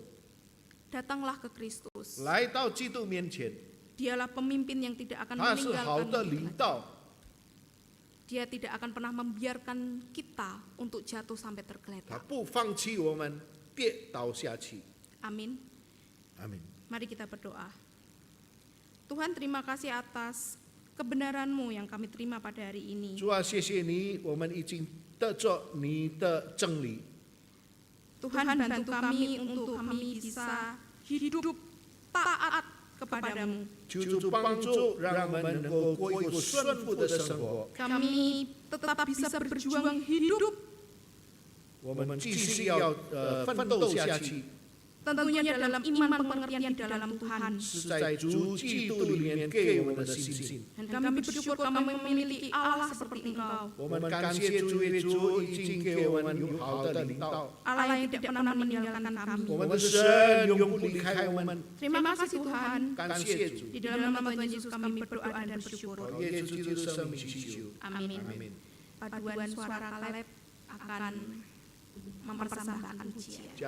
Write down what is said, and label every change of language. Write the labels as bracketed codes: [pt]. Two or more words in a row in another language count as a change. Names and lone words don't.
[id] Datanglah ke Kristus. [zh] 来到基督面前， [id] Dialah pemimpin yang tidak akan [zh] 他是好 [id] meninggalkan [zh] 的 [id] kita. [zh] 领导， [id] Dia tidak akan pernah membiarkan kita untuk jatuh sampai [zh] 他 [id] tergeletak. [zh] 不放弃我们跌倒下去。 [id] Amin. [zh] 阿门。 [id] Mari kita berdoa. Tuhan, terima kasih atas kebenaran-Mu yang kami terima pada hari ini. [zh] 主啊，谢谢你，我们已经得着你的真理。 [id] Tuhan, bantu kami untuk kami bisa hidup taat kepadamu. [zh] 求主帮助，让我们能够过一个顺服的生活。 [id] Kami tetap bisa berjuang hidup, [zh] 我们继续要奋斗下去， [id] tentunya dalam iman pengertian di dalam Tuhan. [zh] 是在主基督里面给我们的信心。 [id] Dan kami bersyukur kami memiliki Allah seperti Engkau. [zh] 我们感谢主，耶稣已经给我们有好的领导。 [id] Allah yang tidak pernah meninggalkan kami. [zh] 我们的神永不离开我们。 [id] Terima kasih Tuhan. [zh] 感谢主， [id] Di dalam nama Tuhan Yesus kami berdoa dan bersyukur. [zh] 耶稣基督的生命祈求。 [id] Amin. [zh] 阿门。 [id] Paduan suara Kaleb akan mempersembahkan pujian.